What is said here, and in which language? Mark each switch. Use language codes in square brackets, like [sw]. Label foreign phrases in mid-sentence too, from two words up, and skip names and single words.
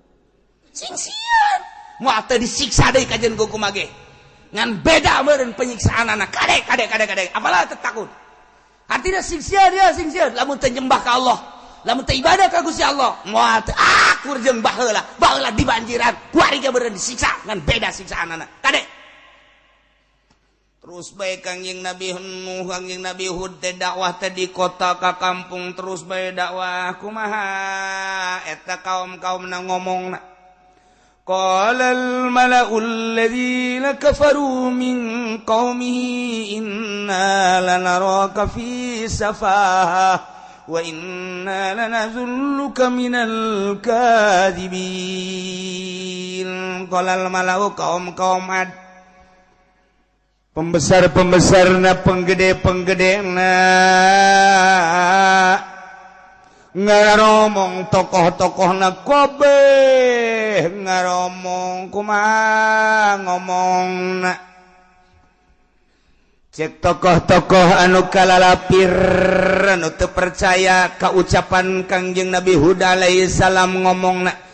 [su] Sing sieun moal teu disiksa deui kajeun kumaha ge ngan beda meureun penyiksaan anak kade apalah teu takut artina siksieun ya siksieun lamun teu nyembah ka Allah lamun teu ibadah ka Gusti Allah moal teu akur jeung baheula di banjiran kuari ge meureun disiksa ngan beda siksaan anak kade terus bae Kangjeng Nabi Nuh Kangjeng Nabi Hud teh dakwah teh di kota ka kampung terus bae dakwah kumaha eta kaum-kaumna ngomongna [ar] قال الملأ الذين كفروا من قومه إنا لنراك في سفاهة وإنا لنظنك من الكاذبين قال الملأ [su] kaum Ad pembesar-pembesarna penggede-penggedena ngaromong tokoh-tokohna kabeh ngaromong kumaha ngomongna cek tokoh-tokoh anu kalalapir anu teu percaya ka ucapan Kangjeng Nabi Hud [ar] عليه السلام [su] ngomongna